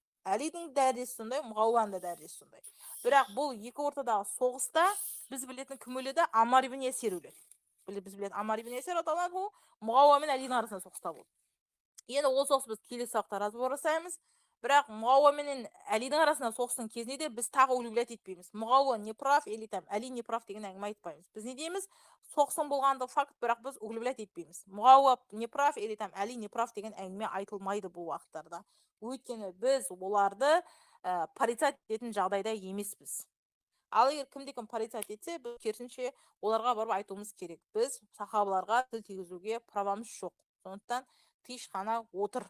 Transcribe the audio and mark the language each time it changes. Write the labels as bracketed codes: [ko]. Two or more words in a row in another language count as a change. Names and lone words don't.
[kk] Әлидің дәрежесі сондай, Мұғауаның да дәрежесі сондай. Бірақ бұл екі ортадағы соғыста біз білетін кім өледі? Амар ибн Ясир өледі. Біз білетін Амар ибн Ясир радиаллаху Мұғауа мен Әлидің арасында соғыста болды. Енді ол соғыс біз келесі сабақта разбор жасаймыз. Бірақ Мұғауа менен Әлидің арасында соғыстың кезінде де біз тағы углублять етпейміз. Мұғауа [ru] не прав или там Әли не прав [kk] деген әңгіме айтпаймыз. Біз не дейміз? Соғыстың болғандығы факт, бірақ біз углублять етпейміз. Мұғауа [ru] не прав или там Әли не прав [kk] деген әңгіме айтылмайды бұл уақыттарда. Өйткені біз оларды порицать ететін жағдайда емеспіз. Ал егер кімде-кім порицать етсе, біз керісінше оларға барып айтуымыз керек. Біз сахабаларға тіл тигізуге правамыз жоқ. Сондықтан тиыш қана отыр.